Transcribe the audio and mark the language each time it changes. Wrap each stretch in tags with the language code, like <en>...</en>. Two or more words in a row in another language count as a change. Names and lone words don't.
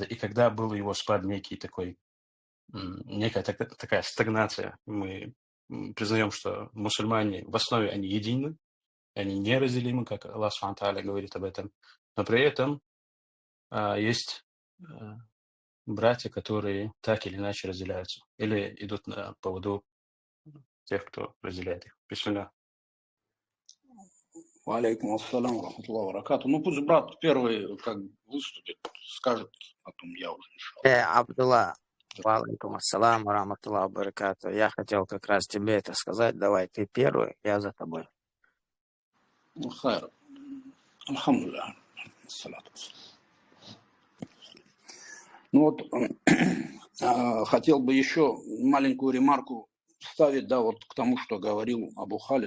<ru>и когда был его спад некий такой, некая такая стагнация, мы признаем, что мусульмане в основе они едины, они неразделимы, как Аллах</ru> <ar>سبحانه وتعالى</ar> <ru>говорит об этом, но при этом есть братья, которые так или иначе разделяются или идут на поводу тех, кто разделяет их. Бисмилля.</ru> <ar>عليكم السلام رحمة الله وبركاته.</ar> <ru>Ну, пусть брат первый как бы выступит, скажет, потом я уже иншаллах.</ru> <ar>Абдулла, وعليكم السلام رحمة الله بركاته.</ar> <ru>Я хотел как раз тебе это сказать. Давай, ты первый, я за тобой.</ru> <ar>Ну, خير. الحمد لله. الصلاة والسلام.</ar> <ru>Ну вот, хотел бы еще маленькую ремарку вставить, да, вот к тому, что говорил Абу Халид.</ru>